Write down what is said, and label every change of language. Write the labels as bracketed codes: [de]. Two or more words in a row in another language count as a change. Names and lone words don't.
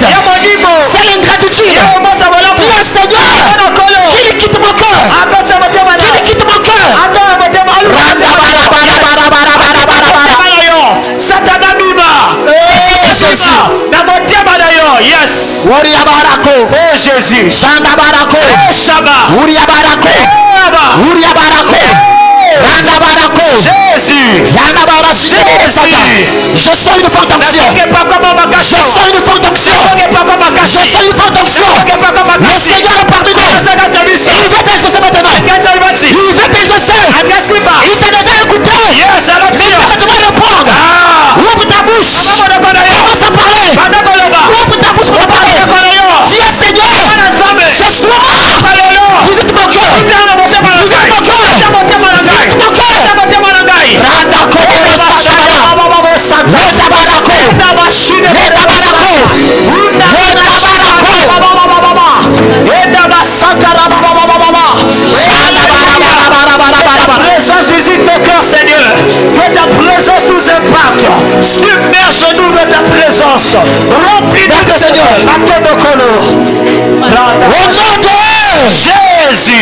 [fr] C'est l'ingratitude. Dis à Seigneur qu'il quitte mon cœur. Qu'il quitte mon cœur. Yes. Uria barako. Oh Jésus. Shanda barako. Shaba. Uria barako. Uria barako. Randa barako. Jésus. Yanda barako. Jésus. Je sens une forte onction. Je sens une forte onction. Je sens une forte onction. Le Seigneur est parmi nous. Il veut t'exaucer maintenant. Il veut t'exaucer. Il t'a déjà écouté. Il va maintenant répondre. Ouvre ta bouche. Commence à parler. Ouvre ta bouche pour parler. Dis à Seigneur, ce soir, visite mon cœur. Visite mon cœur. Visite mon cœur. Randa koboro satana. Leta barako. Leta barako. Leta barako. Leta basatara. Ta présence visite nos cœurs, Seigneur. Que ta présence nous impacte. Submerge-nous de ta présence. Remplis-nous de Seigneur. Au nom de Jésus.